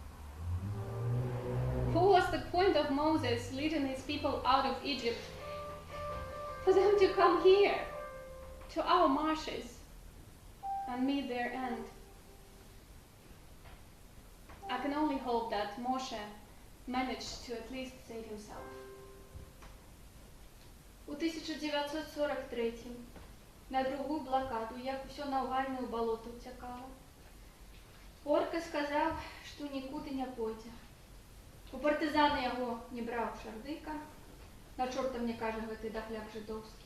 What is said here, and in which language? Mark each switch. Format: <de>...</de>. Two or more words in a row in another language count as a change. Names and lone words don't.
<en>What was the point of Moses leading his people out of Egypt? For them to come here, to our marshes, and meet their end. I can only hope that Moshe managed to at least save himself.</en> <be>У 1943 на другую блокаду, як усё навальне ў балота ўцякала, Орка сказаў, што нікуды не пойдзе. У партызаны яго не браў Шардыка, на чорта мне кажа гэты дахляк жыдоўскі.</be>